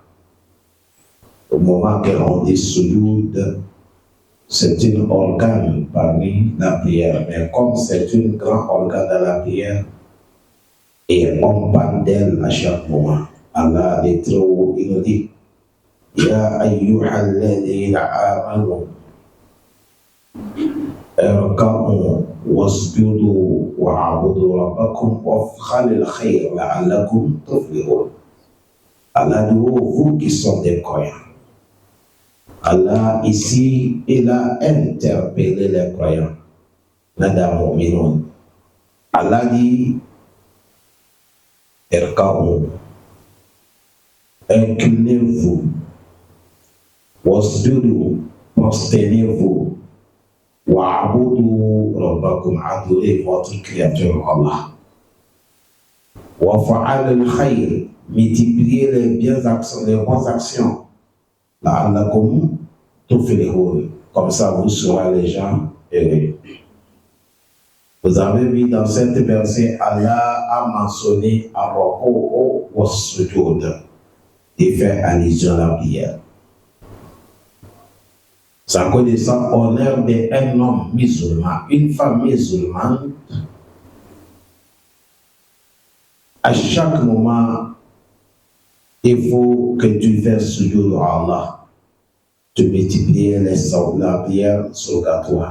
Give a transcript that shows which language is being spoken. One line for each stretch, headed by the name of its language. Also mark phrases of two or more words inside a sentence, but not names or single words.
French: Au moment qu'on dit sujoud, c'est un organe parmi la prière, mais comme c'est un grand organe dans la prière, et on parle d'elle à chaque moment. Allah est trop haut, il nous dit
Arabic: يا أيها الذين آمنوا اركعوا واسجدوا واعبدوا ربكم وافعلوا الخير لعلكم تفلحون.
French: Allah dit, vous qui sont des croyants. Allah ici, il a interpellé les croyants.
Arabic: نادى مؤمنون.
French: Allah dit Irka'u, inclinez-vous. Wasjudu, prosternez-vous.
Arabic: واعبدوا ربكم,
French: adorez votre créateur Allah.
Arabic: وفعل الخير,
French: multipliez les bonnes actions.
Arabic: لعلكم تفلحون,
French: comme ça vous serez les gens heureux. Vous avez vu dans cette verset, Allah a mentionné
Arabic: الركوع وسجود
French: et fait allusion à la prière. Sa connaissance honneur d'un homme musulman, une femme musulmane, à chaque moment, il faut que tu fasses sujoud à Allah, tu multiplies la prière surrogatoire.